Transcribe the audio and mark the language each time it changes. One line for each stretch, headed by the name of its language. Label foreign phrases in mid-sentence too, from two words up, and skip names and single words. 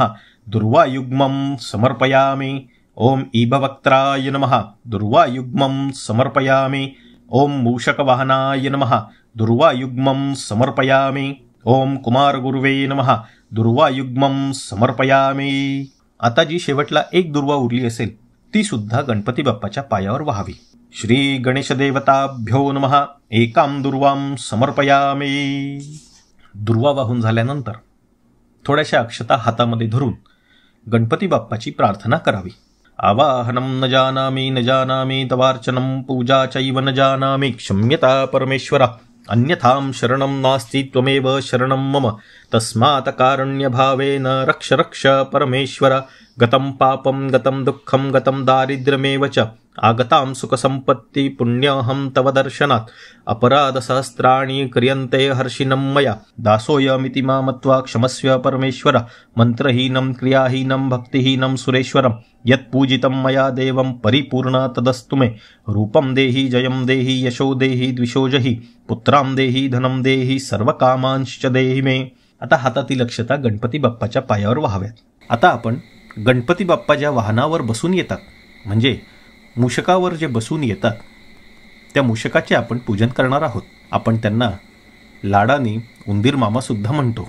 Sanskrit: दुर्वायुग्मं समर्पयामी. ओम ईभवक्त्राय नमः. दुर्वायुग्मं समर्पयामी. ओम मूषकवाहनाय नमः. दुर्वायुग्मं समर्पयामी. ओम कुमारगुरुवे नमः. दुर्वायुग्मं समर्पयामी.
Marathi: आता जी शेवटला एक दुर्वा उरली असेल ती सुद्धा गणपती बाप्पाच्या पायावर व्हावी.
Sanskrit: श्री गणेश देवताभ्यो नमः. एकां दुर्वां समर्पयामी.
Marathi: दुर्वा वाहून झाल्यानंतर थोड्याशा अक्षता हातामध्ये धरून गणपती बाप्पाची प्रार्थना करावी.
Sanskrit: आवाहनं न जानामि तवार्चनं पूजा चैव न जानामि क्षम्यता परमेश्वर. अन्यथां शरणं नास्ति त्वमेव शरणं मम. तस्मात् कारुण्यभावेन रक्ष रक्ष परमेश्वर. गतं पापं गतं दुःखं गतं दारिद्र्यमेव च आगतां सुखसम्पत्ति पुण्यहं तव दर्शनात्. अपराधसहस्राणि क्रियन्ते हर्षिणं मया. दासोऽयमिति मां मत्वा क्षमस्व परमेश्वर. मन्त्रहीनं क्रियाहीनं भक्तिहीनं सुरेश्वरं. यत्पूजितं मया देवं परिपूर्ण तदस्तु मे. रूपं देहि जयं देहि यशो देहि द्विषो जहि. पुत्रां देहि धनं देहि सर्वकामांश्च देहि मे.
Marathi: आता हातातील अक्षता गणपती बाप्पाच्या पायावर व्हाव्यात. आता आपण गणपती बाप्पा ज्या वाहनावर बसून येतात म्हणजे मूषकावर जे बसून येतात त्या मूषकाचे आपण पूजन करणार आहोत. आपण त्यांना लाडाने उंदीर मामा सुद्धा म्हणतो.